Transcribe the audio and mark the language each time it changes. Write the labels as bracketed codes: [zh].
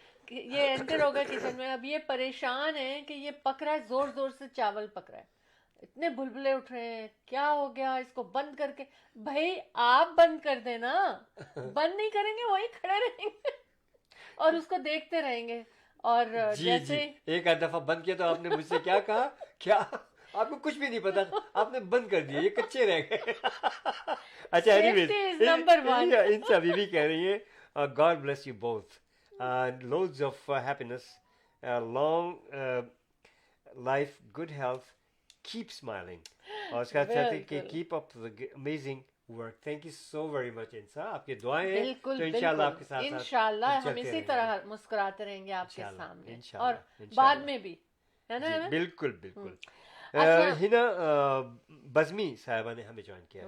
[ur] یہ انٹر ہو گئے کچن میں, اب یہ پریشان ہے کہ یہ پک رہا ہے, زور زور سے چاول پک رہا ہے, اتنے بلبلے اٹھ رہے ہیں, کیا ہو گیا, اس کو بند کر کے, بھائی آپ بند کر دیں نا, بند نہیں کریں گے وہیں کھڑے رہیں گے اور اس کو دیکھتے رہیں گے. اور جیسے ایک آدھ دفعہ بند کیا تو آپ نے مجھ سے کیا کہا, کیا آپ کو کچھ بھی نہیں پتا, آپ نے بند کر دیا, یہ کچے رہ گئے. اچھا [en] Safety is number one. [ur] ان سے ابھی بھی کہہ رہی ہیں [en] God bless you both, loads of happiness, long life, good health, keep smiling. [ur] اور اس کا چاہتے ہیں کہ [en] keep up the amazing work. Thank you so very much [ur] انسا, آپ کی دعائیں ہیں تو انشاءاللہ آپ کے ساتھ انشاءاللہ ہم اسی طرح مسکراتے رہیں گے آپ کے سامنے اور بعد میں بھی, ہے نا. بالکل بالکل. ہنا بزمی صاحبہ نے ہمیں جوائن کیا.